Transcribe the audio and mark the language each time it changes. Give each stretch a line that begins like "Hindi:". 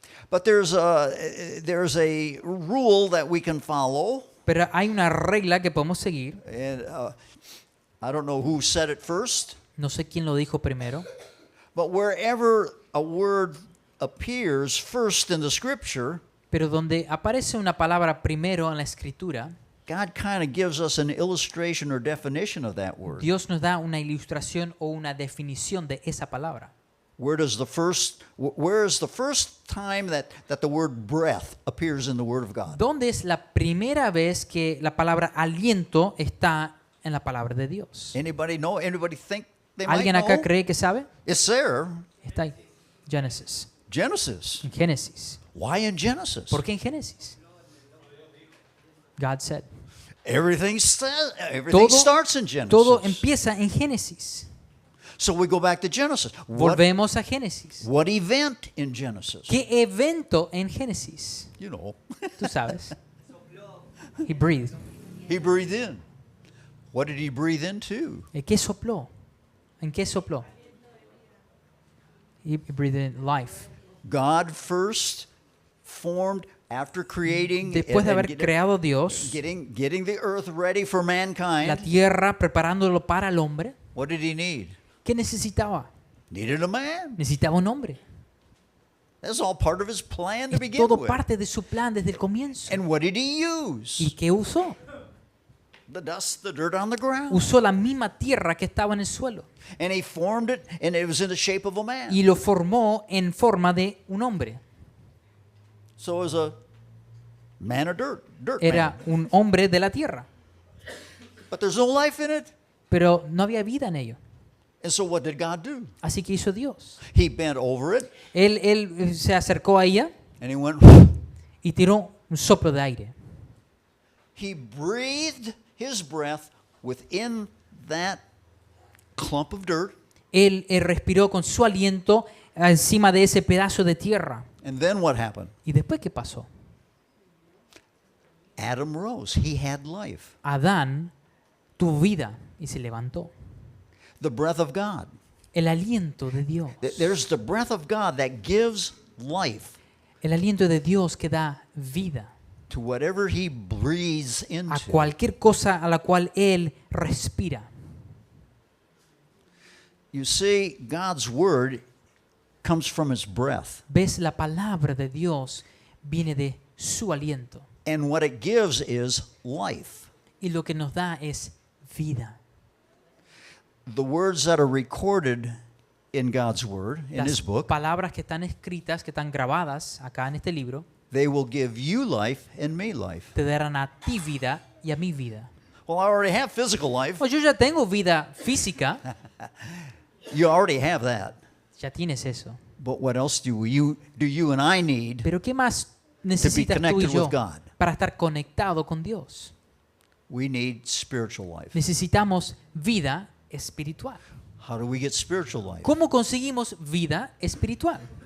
English: But there's a rule that we can follow.
Spanish: Pero hay una regla que podemos seguir.
English: And I don't know who said it first,
Spanish: No sé quién lo dijo primero.
English: but wherever a word appears first in the scripture,
Spanish: Pero donde aparece una palabra primero en la escritura,
English: God kind of gives us an illustration or definition of that word.
Spanish: Dios nos da una ilustración o una definición de esa palabra.
English: Where is the first time that the word breath appears in the word of God?
Spanish: ¿Dónde es la primera vez que la palabra aliento está en la palabra de Dios.
English: Anybody know? Anybody think they might
Spanish: ¿Alguien acá
English: know?
Spanish: cree que sabe? It's there. Está ahí. Génesis.
English: Genesis.
Spanish: En Génesis.
English: Why in Genesis?
Spanish: ¿Por qué en Génesis?
English: God said. Everything
Spanish: Todo-
English: starts in Genesis.
Spanish: Todo empieza en Génesis.
English: So we go back to Genesis.
Spanish: Volvemos a Génesis.
English: What event in Genesis?
Spanish: ¿Qué evento en Génesis?
English: You know,
Spanish: Tú sabes.
English: He breathed. he breathed in. What did he breathe into?
Spanish: ¿Qué sopló? ¿En qué sopló?
English: He breathed in life. God first formed after creating
Spanish: Después de
English: and
Spanish: haber creado Dios
English: getting the earth ready for
Spanish: la
English: mankind.
Spanish: tierra, preparándolo para el hombre,
English: What did he need?
Spanish: ¿qué necesitaba?
English: Needed a man.
Spanish: Necesitaba un hombre.
English: That's all part of his plan to
Spanish: Es
English: begin
Spanish: todo
English: with.
Spanish: parte de su plan desde el comienzo.
English: And what did he use?
Spanish: ¿Y qué usó?
English: The dust, the dirt on the ground.
Spanish: Usó la misma tierra que estaba en el suelo
English: And he formed it, and it was in the shape of a man.
Spanish: y lo formó en forma de un hombre.
English: So it was a man of dirt,
Spanish: Era
English: man.
Spanish: un hombre de la tierra,
English: But there's no life in it.
Spanish: pero no había vida en ello.
English: And so what did God do?
Spanish: Así que hizo Dios.
English: He bent over it,
Spanish: Él se acercó a ella
English: and he went,
Spanish: y tiró un soplo de aire.
English: he breathed his breath within that clump of dirt.
Spanish: Él respiró con su aliento encima de ese pedazo de tierra.
English: And then what happened?
Spanish: ¿Y después qué pasó?
English: Adam rose. He had life.
Spanish: Adán tuvo vida y se levantó.
English: The breath of God.
Spanish: El aliento de Dios.
English: There's the breath of God that gives life
Spanish: El aliento de Dios que da vida
English: to whatever he breathes
Spanish: a
English: into.
Spanish: cualquier cosa a la cual Él respira.
English: You see, God's word comes from his breath.
Spanish: ¿Ves? La palabra de Dios viene de su aliento.
English: And what it gives is life.
Spanish: Y lo que nos da es vida.
English: The words that are recorded in God's word, in his
Spanish: Las
English: book,
Spanish: palabras que están escritas, que están grabadas acá en este libro,
English: they will give you life and me life.
Spanish: te darán a ti vida y a mi vida.
English: Well, I already have physical life.
Spanish: Pues yo ya tengo vida física,
English: You already have that.
Spanish: ya tienes eso.
English: But what else do you and I need?
Spanish: Pero ¿qué más necesitas tú y
English: connected
Spanish: yo
English: with God.
Spanish: para estar conectado con Dios?
English: We need spiritual life.
Spanish: Necesitamos vida espiritual.
English: How do we get spiritual life?
Spanish: ¿Cómo conseguimos vida espiritual?